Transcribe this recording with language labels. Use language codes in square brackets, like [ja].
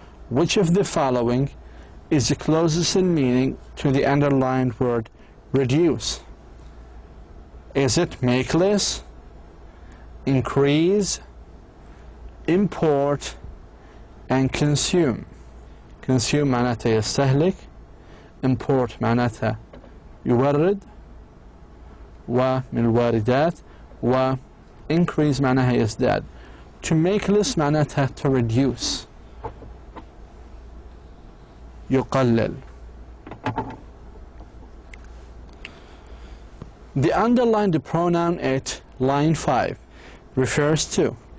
[en] Which of the following is the closest in meaning to the underlined word reduce? Is it make less, increase, import, and consume? [ar] consume معناتها يستهلك، import معناتها يورد، ومن الواردات، و increase معناها يزداد. [en] To make less [ar] معناتها [en] to reduce، [ar] يقلل. [en] The underlined pronoun it, line 5, refers to.